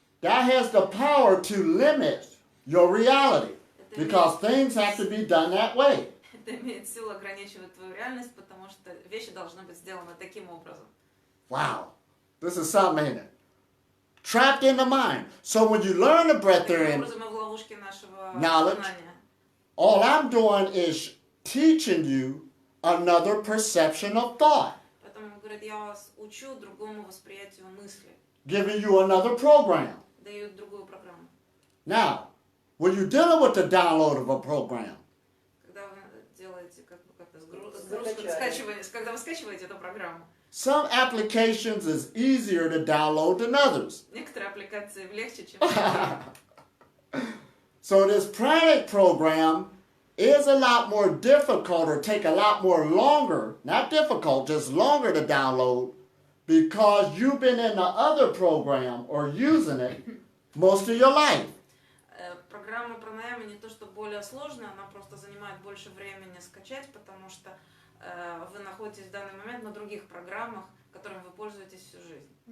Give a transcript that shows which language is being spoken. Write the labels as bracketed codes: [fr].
[en] that has the power to limit your reality. Because things have to be done that way. [ru] это имеет силу ограничивать твою реальность, потому что вещи должны быть сделаны таким образом. [en] Wow. This is something, ain't it? Trapped in the mind. So when you learn the [ru] Таким [en] Breatharian [ru] образом, мы в ловушке нашего [en] knowledge, [ru] знания. [en] all I'm doing is teaching you another perception of thought. [ru] Поэтому, говорит, я вас учу другому восприятию мысли, [en] Giving you another program. [ru] даю другую программу. [en] Now, when you're dealing with the download of a program, [ru] Когда вы делаете Скачивание. когда вы скачиваете эту программу, [en] some applications is easier to download than others. [ru] некоторые аппликации легче, чем другие. [en] So this pranic program is a lot more difficult or take a lot more longer, not difficult, just longer to download because you've been in the other program or using it most of your life. [ru] Программа пранаяма не то, что более сложная, она просто занимает больше времени скачать, потому что вы находитесь в данный момент на других программах, которыми вы пользуетесь всю жизнь.